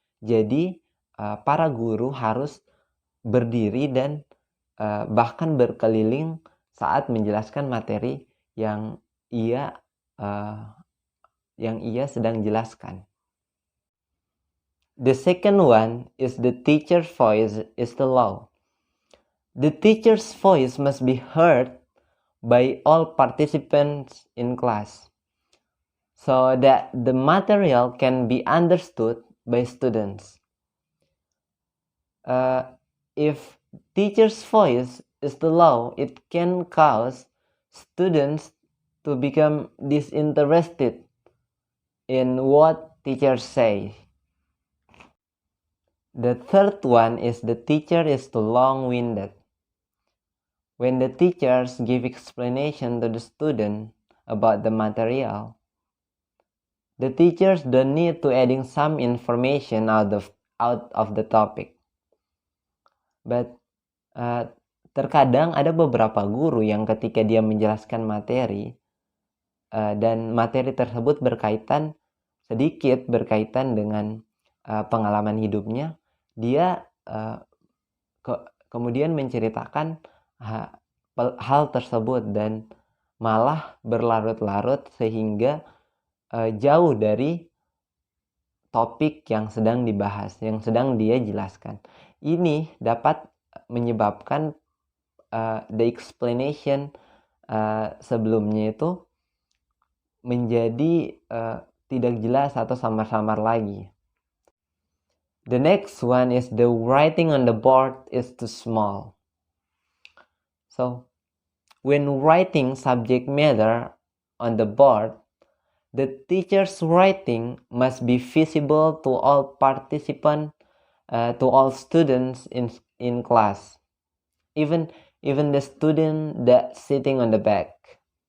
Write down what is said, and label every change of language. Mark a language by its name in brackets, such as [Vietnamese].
[Indonesian] Jadi para guru harus berdiri dan bahkan berkeliling saat menjelaskan materi yang ia sedang jelaskan. [English] The second one is the teacher's voice is too low. The teacher's voice must be heard by all participants in class, so that the material can be understood by students. If teacher's voice is too low, it can cause students to become disinterested in what teachers say. The third one is the teacher is too long-winded. When the teachers give explanation to the student about the material, the teachers don't need to adding some information out of the topic. [Indonesian] But terkadang ada beberapa guru yang ketika dia menjelaskan materi dan materi tersebut sedikit berkaitan dengan pengalaman hidupnya, dia kemudian menceritakan hal tersebut dan malah berlarut-larut sehingga jauh dari topik yang sedang dibahas, yang sedang dia jelaskan. Ini dapat menyebabkan [English] the explanation [Indonesian] sebelumnya itu menjadi tidak jelas atau samar-samar lagi. [English] The next one is the writing on the board is too small. So, when writing subject matter on the board, the teacher's writing must be visible to all participants, to all students in class, even the student that sitting on the back.